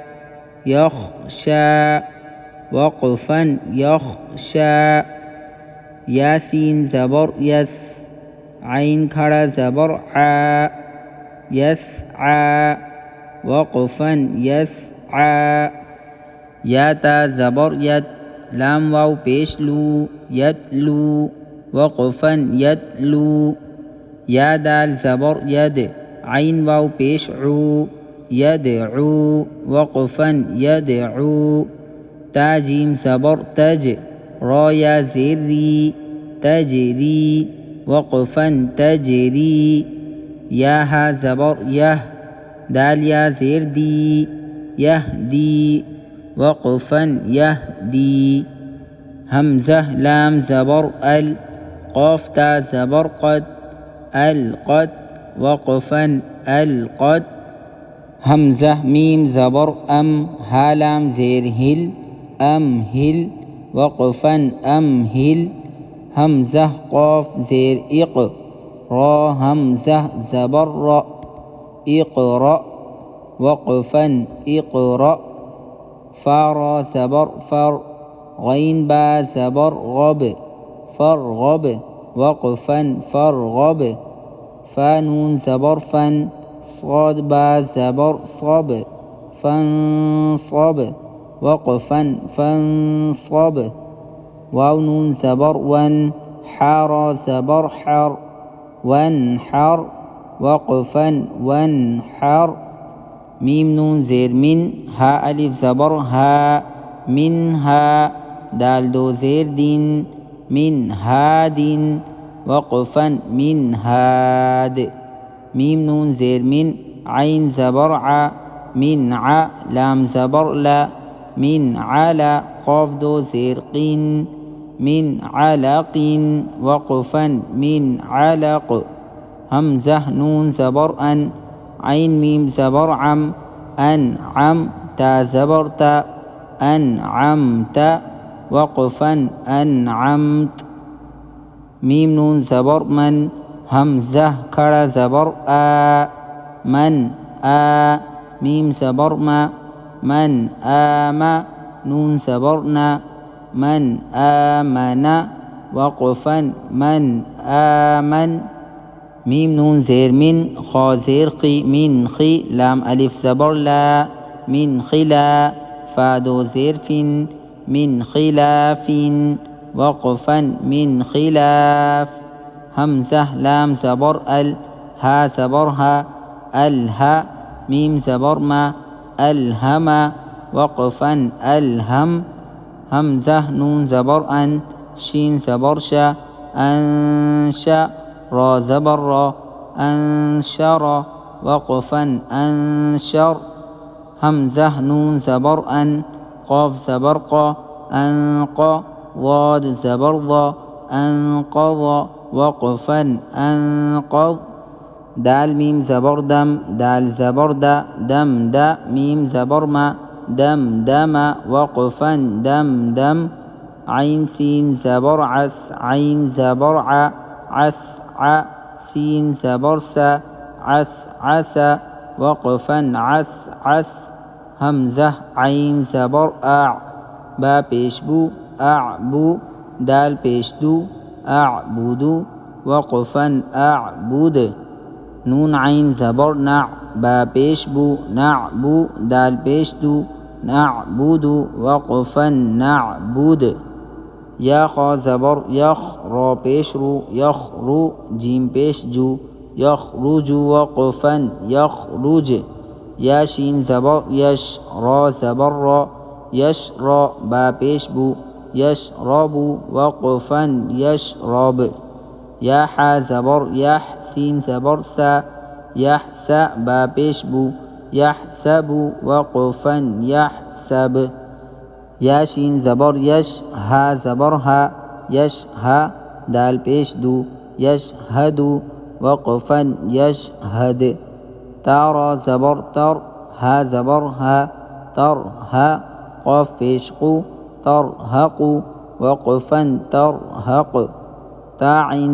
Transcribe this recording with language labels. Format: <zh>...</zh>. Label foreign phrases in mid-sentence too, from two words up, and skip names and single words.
<ur>یخشا، وقفاً یخشا، یا سین زبر یس، عین کھڑا زبر عا، یسعا، وقفاً یسعا، یا تا زبر ید، لام واو پیش لو، یتلو، وقفاً یتلو، یا دال زبر ید، عین واو پیش عو، یدعو، وقفاً یدعو، تا جیم زبر تج، را یا زیر ری، تجری، وقفاً تجری، یا ہا زبر یہ، دال یا زیر دی، یہدی، وقفاً یہدی، حمزہ لام زبر ال، قاف تا زبر قد، القد، وقفاً القد، حمزہ میم زبر ام، ہا لام زیر ہل، امہل، وقفاً امہل، حمزہ قاف زیر اق، را حمزہ زبر را، اقرأ، وقفاً اقرأ، فا را زبر فر، غین با زبر غب، فرغب، وقفاً فرغب، فا نون زبر فن، صاد با زبر صب، فانصب، وقفاً فانصب، واو نون زبر ون، حا را زبر حر، وانحر، وقفاً وانحر، میم نون زیر من، ہا الف زبر ہا، منہا، دال دو زیر دین، من ہادن، وقفاً من ہاد، میم نون زیر من، عین زبر ع، من ع، لام زبر لا، من علا، قاف دو زیر قین، من علق، وقفاً من علق، حمزہ نون زبر ان، عین میم زبر عم، انعم، تا زبر تا، انعمت، وقفاً انعمت، میم نون زبر من، حمزہ کھڑا زبر آ، من آ، میم زبر ما، من آما، نون زبر نا، من آمن، وقفاً من آمن، میم نون زیر من، خا زیر قی، من خی، لام الف زبر لا، من خلا، فا دو زیر فن، من خلاف، وقفاً من خلاف، حمزہ لام زبر ال، ہا زبر ہا، الہا، میم زبر ما، الہم، وقفاً الہم، حمزہ نون زبر ان، شین زبر شا، انشا، را زبر را، انشر، وقفاً انشر، حمزہ نون زبر ان، قاف زبر قا، انقا، ضاد زبر ضا، انقض، وقفاً انقض، دال میم زبر دم، دال زبر دا، دم دا، میم زبر ما، دم دم، وقفاً دم دم، عین سین زبر عس، عین زبر ع، عسع، سین زبر سا، عسعس، وقفاً عسعس، حمزہ عین زبر اع، با پیش بو، اعبو، دال پیش دو، اعبدو، وقفاً اعبد، نون عین زبر نع، با پیش بو، نعبو، دال پیش دو، نعبد، وقفاً نعبد، یا خا زبر یخ، را پیش رو، یخرو، جیم پیش جو، یخرج، وقفاً یخرج، یا شین زبر یش، را زبر را، یشرا، با پیش بو، یشرب، وقفاً یشرب، یا حا زبر یح سین زبر سا یحسا با پیش بو یحسب وقفا یحسب یا شین زبر یش ها زبر ها یش ها دال پیش دو یشهد وقفا یشهد تا را زبر تر ها زبر ها تر ها قاف پیش قو ترهق وقفا ترهق تا عین</ur>